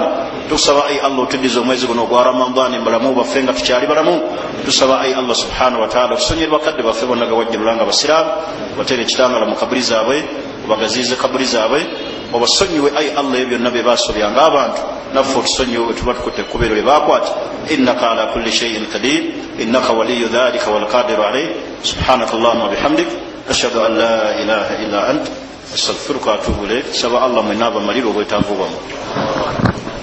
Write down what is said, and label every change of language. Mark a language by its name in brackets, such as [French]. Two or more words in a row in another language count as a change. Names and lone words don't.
[Ganda] Tusaba ayi Allah otuddiza omwezi guno ogwa Ramadani mbalamu baffe nga tukyali balamu. Tusaba ayi [Arabic] الله سبحانه وتعالى [Ganda] otusonyere bakadde baffe bonna gawajjirulanga abasiraamu, batere ekitangala mu kabuli zaabwe, obagaziize kabuli zaabwe, obasonyiwe ayi Allah ebyo byonna bye baasobyanga abantu, naffe otusonyiwe bwe tuba tukutte ekkubeero lye baakwata. [Arabic] إنك على كل شيء قدير، إنك ولي ذلك والقادر عليه. سبحانك اللهم وبحمدك، أشهد أن لا إله إلا أنت، أستغفرك وأتوب إليك. [Ganda] Saba Allah mwenna abamalire obwetaavu bwammwe.